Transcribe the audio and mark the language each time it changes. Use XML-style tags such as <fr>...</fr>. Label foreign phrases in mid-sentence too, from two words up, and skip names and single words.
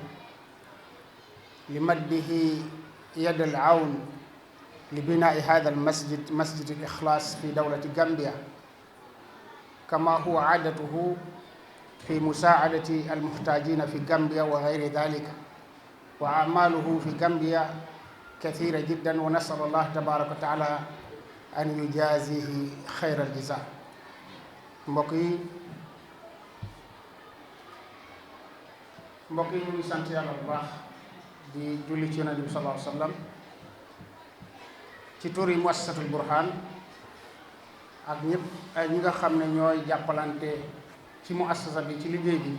<ar>لمده يد العون لبناء هذا المسجد مسجد الإخلاص في دولة غامبيا كما هو عادته في مساعدة المحتاجين في غامبيا وغير ذلك وأعماله في غامبيا كثيرة جدا ونسأل الله تبارك وتعالى أن يجازيه خير الجزاء.</ar> <wo>mbokk yi ñu ngi sant yàlla bu baax di julli ci Yonent bi</wo> <ar>صلى الله عليه وسلم</ar> <wo>ci turi muassasatul burhaan ak ñëpp ñi nga xam ne ñooy jàppalante ci muassasa bi ci liggéey bi.</wo>